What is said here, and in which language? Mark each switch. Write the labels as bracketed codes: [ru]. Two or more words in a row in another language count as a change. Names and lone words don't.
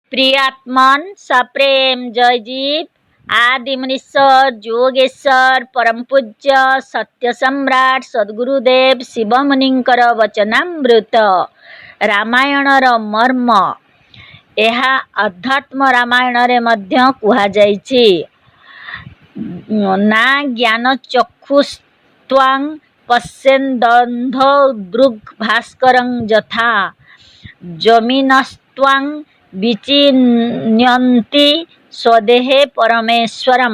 [or] ପ୍ରିୟାତ୍ମନ ସପ୍ରେମ ଜୟଜୀବ ଆଦି ମୁନୀଶ୍ୱର ଯୋଗେଶ୍ୱର ପରମ ପୂଜ୍ୟ ସତ୍ୟ ସମ୍ରାଟ ସଦ୍ଗୁରୁଦେବ ଶିବ ମୁନିଙ୍କର ବଚନାମୃତ ରାମାୟଣର ମର୍ମ ଏହା ଅଧ୍ୟାତ୍ମ ରାମାୟଣରେ ମଧ୍ୟ କୁହାଯାଇଛି। [sa] ନା ଜ୍ଞାନ ଚକ୍ଷୁସ୍ତ୍ୱାଂ ପଶ୍ୟେନ୍ଦନ୍ଧ ଦୃଗ୍ ଭାସ୍କରଂ ଯଥା ଜମିନସ୍ତ୍ୱାଂ ବିଚିନ୍ୟନ୍ତି ସ୍ୱଦେହେ ପରମେଶ୍ୱରମ୍।